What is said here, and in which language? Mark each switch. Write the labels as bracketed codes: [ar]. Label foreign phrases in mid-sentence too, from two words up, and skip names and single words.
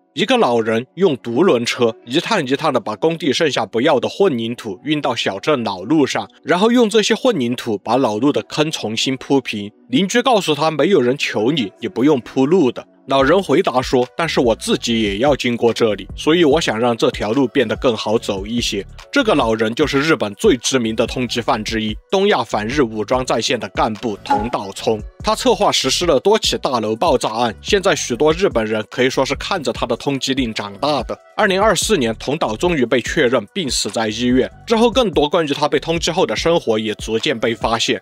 [zh] 一個老人用獨輪車一趟一趟的把工地剩下不要的混凝土運到小鎮老路上，然後用這些混凝土把老路的坑重新鋪平。鄰居告訴他，沒有人求你，你不用鋪路的。老人回答說，但是我自己也要經過這裡，所以我想讓這條路變得更好走一些。這個老人就是日本最知名的通緝犯之一，東亞反日武裝戰線的幹部桐島聰。他策劃實施了多起大樓爆炸案，現在許多日本人可以說是看着他的通緝令長大的。2024年，桐島終於被確認病死在醫院，之後更多關於他被通緝後的生活也逐漸被發現。